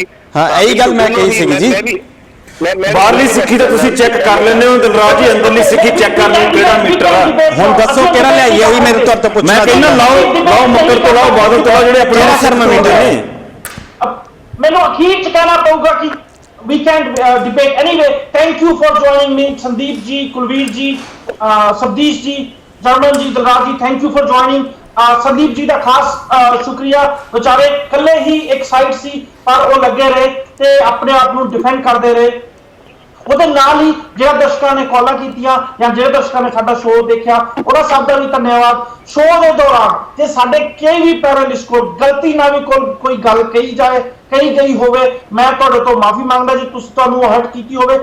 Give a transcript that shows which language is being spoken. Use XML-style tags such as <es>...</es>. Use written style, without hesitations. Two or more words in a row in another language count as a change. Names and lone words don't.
<pa>ਹਾਂ ਇਹੀ ਗੱਲ ਮੈਂ ਕਹੀ ਸੀ ਜੀ। ਬਾਹਰਲੀ ਸਿੱਖੀ ਤਾਂ ਤੁਸੀਂ ਚੈੱਕ ਕਰ ਲੈਂਦੇ ਹੋ ਦਿਲਰਾਜ ਜੀ, ਅੰਦਰਲੀ ਸਿੱਖੀ ਚੈੱਕ ਕਰ ਲਓ ਕਿਹੜਾ ਮੀਟਰ ਆ। ਹੁਣ ਦੱਸੋ ਕਿਹੜਾ ਲਿਆਈਏ, ਉਹੀ ਮੇਰੇ ਤੌਰ ਤੇ ਪੁੱਛਣਾ। ਮੈਂ ਕਹਿੰਦਾ ਲਾਓ ਮੱਕਰ ਤੋਂ ਲਾਓ, ਬਾਦਲ ਤੋਂ ਲਾਓ, ਜਿਹੜੇ ਆਪਣੇ ਥਰਮਾਮੀਟਰ ਨੇ। ਮੈਨੂੰ ਅਖੀਰ ਚ ਕਹਿਣਾ ਪਊਗਾ ਕਿ</pa> <en>we can debate anyway. Thank you for joining me, Sandeep ji, Kulveer ji, Sabdesh ji, Jarman ji, Dilraj ji, thank you for joining.</en> <pa>ਸੰਦੀਪ ਜੀ ਦਾ ਖਾਸ ਸ਼ੁਕਰੀਆ। ਵਿਚਾਰੇ ਇਕੱਲੇ ਹੀ ਇੱਕ ਸਾਈਡ ਸੀ ਪਰ ਉਹ ਲੱਗੇ ਰਹੇ ਤੇ ਆਪਣੇ ਆਪ ਨੂੰ ਡਿਫੈਂਡ ਕਰਦੇ ਰਹੇ। ਉਹਦੇ ਨਾਲ ਹੀ ਜਿਹੜਾ ਦਰਸ਼ਕਾਂ ਨੇ ਕਾਲਾਂ ਕੀਤੀਆਂ ਜਾਂ ਜਿਹੜੇ ਦਰਸ਼ਕਾਂ ਨੇ ਸਾਡਾ ਸ਼ੋਅ ਦੇਖਿਆ ਉਹਦਾ ਸਭ ਦਾ ਵੀ ਧੰਨਵਾਦ। ਸ਼ੋਅ ਦੇ ਦੌਰਾਨ ਜੇ ਸਾਡੇ ਕੋਈ ਵੀ ਪੈਨਲਿਸਟ ਕੋਲ ਗਲਤੀ ਨਾਲ ਵੀ ਕੋਈ ਗੱਲ ਕਹੀ ਗਈ ਹੋਵੇ, ਮੈਂ ਤੁਹਾਡੇ ਤੋਂ ਮਾਫੀ ਮੰਗਦਾ ਜੀ ਤੁਹਾਨੂੰ ਹਰਟ ਕੀਤੀ ਹੋਵੇ।</pa>